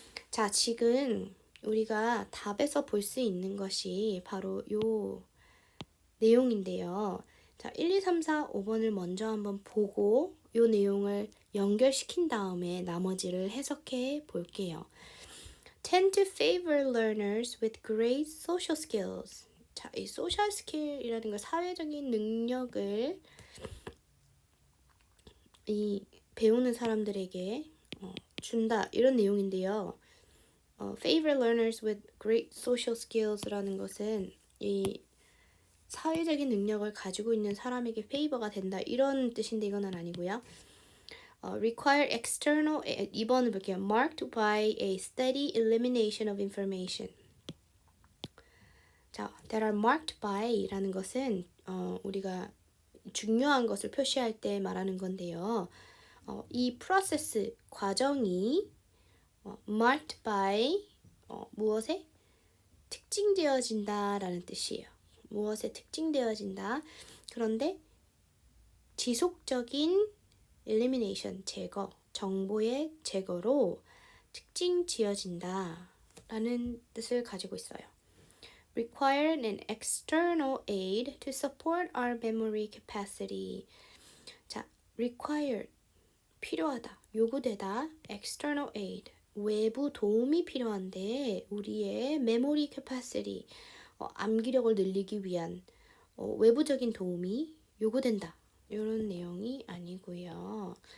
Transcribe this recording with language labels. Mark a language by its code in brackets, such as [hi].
[ko] 자, 지금 우리가 답에서 볼 수 있는 것이 바로 요 내용인데요. 자, 1, 2, 3, 4, 5번을 먼저 한번 보고 요 내용을 연결시킨 다음에 나머지를 해석해 볼게요. [en] Tend to favor learners with great social skills. [ko] 자, 이 social skill이라는 거, 사회적인 능력을 이 배우는 사람들에게 준다, 이런 내용인데요. Favor learners with great social skills라는 것은 이 사회적인 능력을 가지고 있는 사람에게 페이버가 된다, 이런 뜻인데 이건 아니고요. [en] Require external, [ko] 2번을 볼게요. [en] Marked by a steady elimination of information. [ko] 자, that are marked by라는 것은 우리가 중요한 것을 표시할 때 말하는 건데요. 이 프로세스, 과정이 marked by 무엇에 특징되어진다라는 뜻이에요. 무엇에 특징되어진다. 그런데 지속적인 elimination, 제거, 정보의 제거로 특징지어진다 라는 뜻을 가지고 있어요. [en] Require an external aid to support our memory capacity. [ko] 자, require, 필요하다, 요구되다, external aid, 외부 도움이 필요한데 우리의 memory capacity, 암기력을 늘리기 위한 외부적인 도움이 요구된다, 이런 내용이 아니고요.